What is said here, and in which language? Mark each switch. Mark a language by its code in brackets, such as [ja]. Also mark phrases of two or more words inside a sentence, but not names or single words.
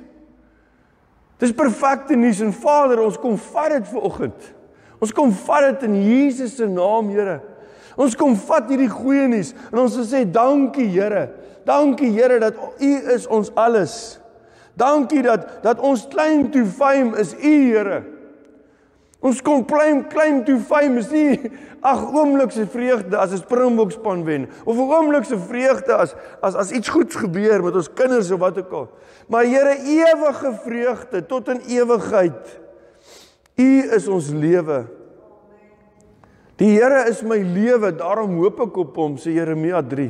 [af] Dit is perfekte nuus en Vader, ons kom vat dit vanoggend. Ons kom vat dit in Jesus se naam, Here. Ons kom vat hierdie goeie nuus en ons sê dankie Here. Dankie Here dat U is ons alles. Dankie dat ons [en] claim to fame [af] is U, Here. Ons kom [en] claim to fame [af] is nie oomblikse vreugde as 'n Springbokspan wen of 'n oomblikse vreugde as iets goeds gebeur met ons kinders of wat ook al. Maar Here, ewige vreugde tot in ewigheid. U is ons lewe. Die Here is my lewe, daarom hoop ek op hom, sê Jeremia 3.